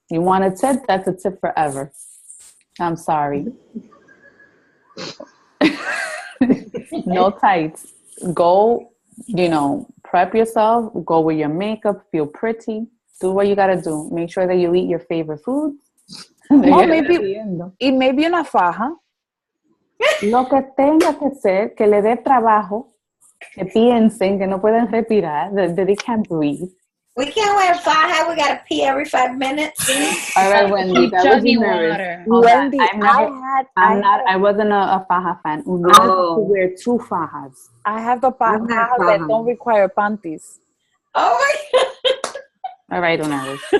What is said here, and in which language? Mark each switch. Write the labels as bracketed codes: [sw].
[en] You want a tip? That's a tip forever. I'm sorry. No tights. Go, prep yourself. Go with your makeup. Feel pretty. Do what you got to do. Make sure that you eat your favorite foods. Or maybe una faja. [es] Lo que tenga que ser, que le dé trabajo, que piensen, que no pueden respirar, [en] that they can't breathe. We can't wear faja. We gotta pee every 5 minutes. All right, Wendy, that was nervous. Wendy, I wasn't a faja fan. We have to wear 2 fajas. I have the fajas that don't require panties. Oh my God. All right, Unaris.